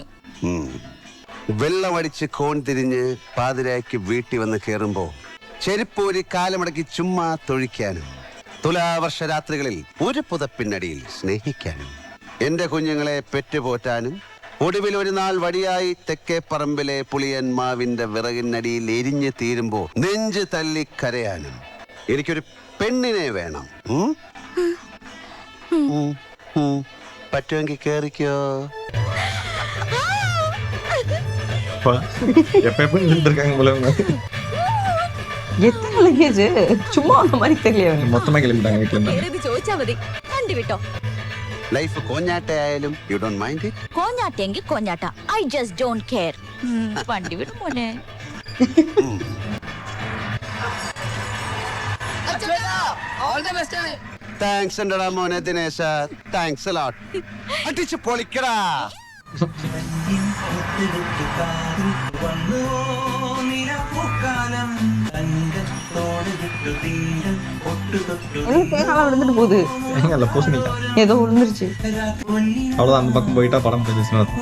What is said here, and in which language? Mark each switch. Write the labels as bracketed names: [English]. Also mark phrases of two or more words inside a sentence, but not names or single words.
[Malayalam] വെള്ളമടിച്ച് കോൺ തിരിഞ്ഞ് പാതിരായ്ക്ക് വീട്ടിൽ വന്ന് കയറുമ്പോ ചെരുപ്പൂരി കാലമടക്കി ചുമ്മാ തൊഴിക്കാനും തുലാവർഷ രാത്രികളിൽ ഒരു പുതപ്പിനടിയിൽ സ്നേഹിക്കാനും എന്റെ കുഞ്ഞുങ്ങളെ പെറ്റുപോറ്റാനും ഒടുവിൽ ഒരു നാൾ വടിയായി തെക്കേ പറമ്പിലെ പുളിയന്മാവിന്റെ വിറകിനടിയിൽ എരിഞ്ഞു തീരുമ്പോ നെഞ്ച് തല്ലി കരയാനും എനിക്കൊരു പെണ്ണിനെ വേണം. പറ്റുമെങ്കിൽ കേറിക്കോ. [Tamil] எப்ப இருக்காங்க போல. எத்தனை லக்கேஜ் சும்மா அந்த மாதிரி தெரியல. மொத்தமா கிளம்பிட்டாங்க வீட்டுல இருந்து. [Malayalam] ഇത് ചോദിച്ചാ മതി. വണ്ടി വിട്ടോ. ലൈഫ് കോഞ്ഞാട്ടയായാലും [English] you don't mind it. [Malayalam] കോഞ്ഞാട്ടെങ്കിൽ കോഞ്ഞാട്ട. [English] I just don't care. [Malayalam] വണ്ടി വിടും മോനെ. താങ്ക്സ് ഉണ്ടടാ മോനെ ദിനേശ. [English] thanks lot. [Malayalam] അടിച്ച് പൊളിക്കടാ. [Tamil] தேங்காய் விழுந்துட்டு போகுது. இல்ல பூசணிக்கா ஏதோ விழுந்துருச்சு. அவ்வளவுதான். அந்த பக்கம் போயிட்டா படம் முடிஞ்சிச்சுன்னா.